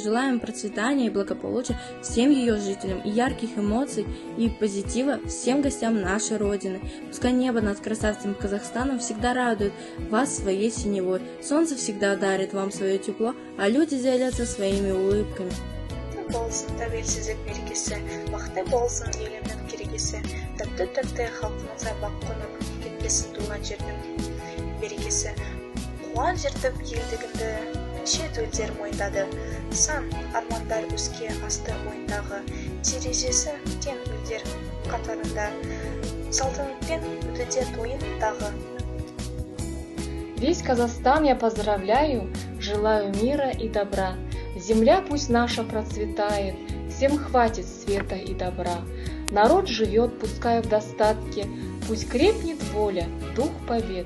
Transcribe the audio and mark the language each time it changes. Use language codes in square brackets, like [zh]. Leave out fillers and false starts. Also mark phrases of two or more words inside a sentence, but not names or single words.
[ru] Желаем процветания и благополучия всем ее жителям, и ярких эмоций, и позитива всем гостям нашей Родины. Пускай небо над красавцем Казахстаном всегда радует вас своей синевой, солнце всегда дарит вам свое тепло, а люди делятся своими улыбками. [kk] Болсын тәуелсіздік мерекесі, бақытты болсын елімнің керегесі, тәтті халқымызға бақ қонып, кетпесін туған жердің берекесі. Қуан жыртып елдігінді, неше төлдер мойындады, сан армандар өске асты ойындағы, терезесі кен елдер қатарында, салтанатпен өтуде тойындағы. [ru] Весь Казахстан я поздравляю, желаю мира и добра. Земля пусть наша процветает, всем хватит света и добра. Народ живет, пускай в достатке, пусть крепнет воля, дух побед.